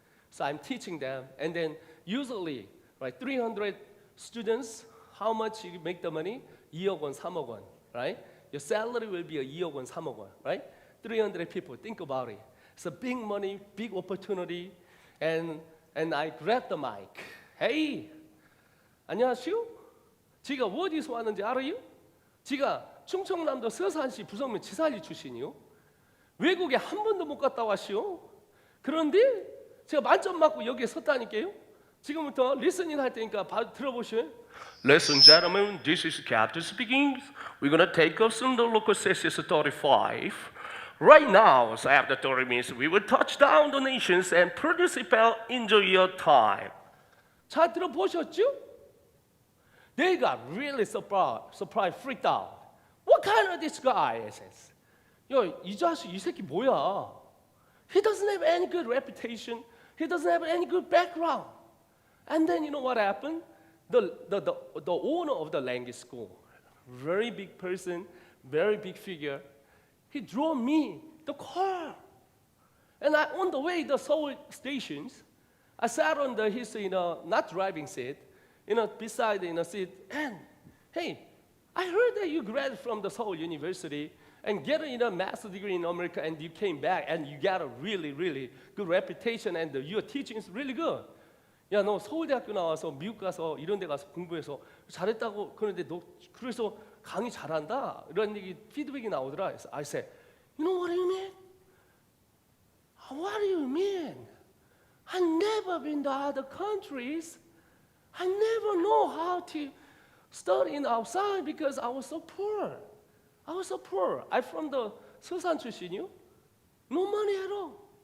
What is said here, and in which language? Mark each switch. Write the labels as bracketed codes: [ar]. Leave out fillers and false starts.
[en] So I'm teaching them, and then usually, right, 300 students, how much you make the money? 2억 원, 3억 원, right? Your salary will be 2억 원, 3억 원, right? 300 people, think about it. It's a big money, big opportunity, and I grabbed the mic. [ko] Hey, 안녕하세요. 지가 어디서 왔는지 알아요? 지가 충청남도 서산시 부성면 지사리 출신이요. 외국에 한 번도 못 갔다 왔시오. 그런데 제가 만점 맞고 여기에 섰다니까요. 지금부터 리스닝 할 테니까 들어보시오. [en] Ladies and gentlemen, this is Captain speaking. We're going to take up some the local census 35. Right now, so after 30 minutes, we will touch down the nations and participate. Enjoy your time. [ko] 잘 들어보셨죠? [en] They got really surprised, freaked out. What kind of this guy? I says, [ko] 이 새끼 뭐야? [en] He doesn't have any good reputation. He doesn't have any good background. And then you know what happened? The owner of the language school, very big person, very big figure, he drove me the car. And on the way to the Seoul stations, I sat on his not driving seat, beside the seat, and hey, I heard that you graduated from the Seoul University and get a master's degree in America, and you came back and you got a really, really good reputation, and your teaching is really good. [ko] 야, 너 서울대학교 나와서 미국 가서 이런 데 가서 공부해서 잘했다고 그러는데 너 그래서 강의 잘한다 이런 얘기 피드백이 나오더라. 그래서 [en] I said, you know what you mean? What do you mean? I never been to other countries. I never know how to study outside because I was so poor. I'm from the [ko] 서산 출신이요. [en] No money at all.